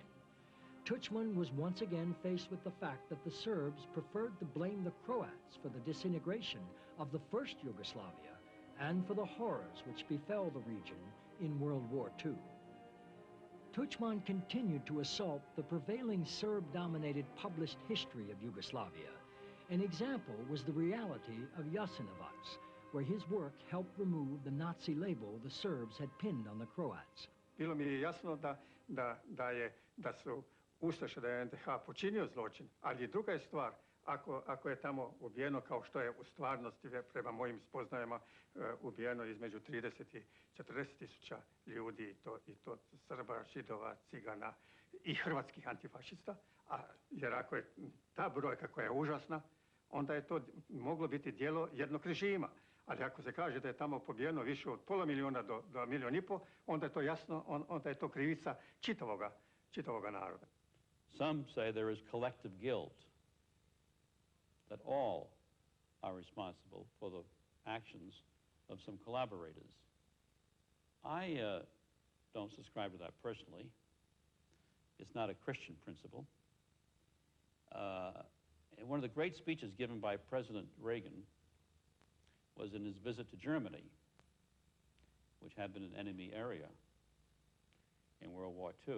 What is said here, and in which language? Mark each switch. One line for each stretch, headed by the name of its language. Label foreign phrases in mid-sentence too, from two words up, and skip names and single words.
English: Tuđman was once again faced with the fact that the Serbs preferred to blame the Croats for the disintegration of the first Yugoslavia and for the horrors which befell the region in World War II. Tuđman continued to assault the prevailing Serb-dominated published history of Yugoslavia. An example was the reality of Jasenovac, where his work helped remove the Nazi label the Serbs had pinned on the Croats.
Croatian: Bilo mi je jasno da su Ustaše, da je NDH počinio zločin, ali druga je stvar ako je tamo ubijeno kao što je u stvarnosti, prema mojim spoznajama, ubijeno između 30 i 40 tisuća ljudi, i to Srba, Židova, Cigana i hrvatskih antifašista, jer ako je ta brojka koja je užasna, onda je to moglo biti djelo jednog režima. Ali ako se kaže da je tamo pobijeno više od pola milijuna do 1,5 milijuna, onda je to jasno, onda je to krivica čitavoga naroda.
English: Some say there is collective guilt, that all are responsible for the actions of some collaborators. I don't subscribe to that personally. It's not a Christian principle. And one of the great speeches given by President Reagan was in his visit to Germany, which had been an enemy area in World War II.